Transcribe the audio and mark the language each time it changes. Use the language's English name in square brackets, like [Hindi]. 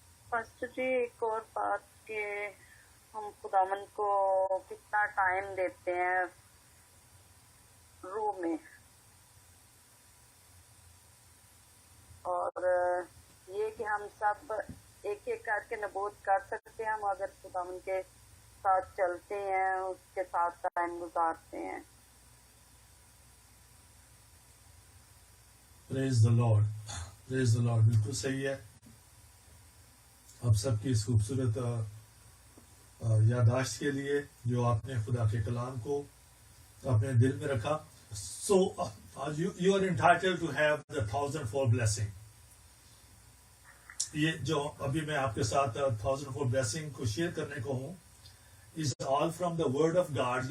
[Urdu] Pastor جی ایک اور بات کہ ہم خداوند کو کتنا ٹائم دیتے ہیں روح میں، اور یہ کہ ہم سب ایک ایک کر کے نبوت کر سکتے ہیں ہم اگر خداوند کے ساتھ چلتے ہیں، اس کے ساتھ ٹائم گزارتے ہیں. [English] Praise the lord, praise the lord. [Urdu] بالکل صحیح ہے. آپ سب کی اس خوبصورت یادداشت کے لیے جو آپ نے خدا کے کلام کو اپنے دل میں رکھا. [English] So you are entitled to have the 1000-fold blessing. [Urdu] یہ جو ابھی میں آپ کے ساتھ 1000-fold بلیسنگ کو شیئر کرنے کو ہوں، [English] Is all from the word of God.